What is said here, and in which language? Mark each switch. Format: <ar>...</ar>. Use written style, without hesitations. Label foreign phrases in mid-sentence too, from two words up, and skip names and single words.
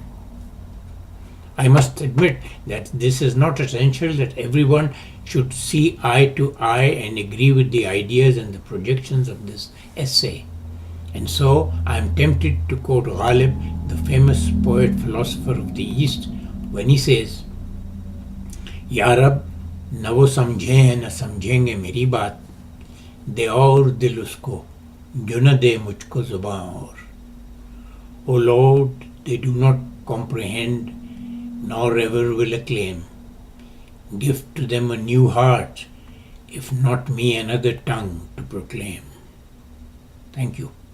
<en>I must admit that this is not essential that everyone should see eye to eye and agree with the ideas and the projections of this essay. And so I am tempted to quote Ghalib, the famous poet-philosopher of the East, when he says,</en> <ur>"یا رب، نہ وہ سمجھے ہے نہ سمجھیں گے میری بات، دے اور دل اس کو، جو نہ دے مجھ کو زبان اور.</ur> <en>O Lord, they do not comprehend, nor ever will acclaim. Give to them a new heart, if not me another tongue to proclaim." Thank you.</en>